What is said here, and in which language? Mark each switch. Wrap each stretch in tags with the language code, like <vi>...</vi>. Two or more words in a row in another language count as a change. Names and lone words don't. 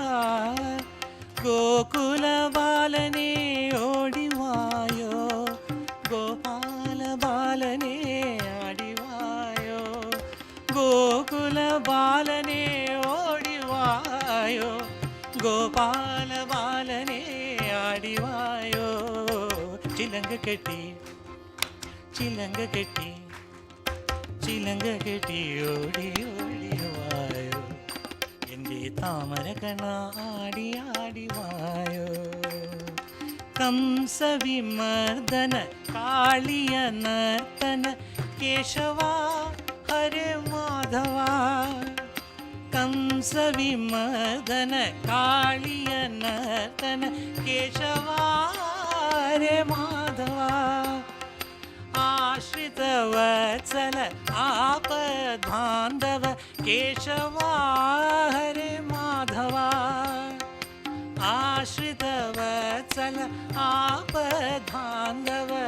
<ml>ഗോകുല ബാലനെ ഓടിവായോ, ഗോപാല ബാലനെ ആടിവായോ, ഗോകുല ബാലനെ ഓടിവായോ, ഗോപാല ബാലനെ ആടിവായോ. ചിലങ്ക കെട്ടി ചിലങ്ക കെട്ടി ചിലങ്ക കെട്ടി ഓടി ഓടി വായോ, എൻ്റെ താമര കണ്ണ ആടി ആടി വായോ.</ml> <sa>कंसविमर्दन कालिय नर्तन केशवा हरे माधवा, कंसविमर्दन कालिय नर्तन केशवा हरे माधवा, आश्रित वत्सल आपद्बान्धव केशवा हरे माधवा, आश्रित वत्सल आपद्बान्धव.</sa>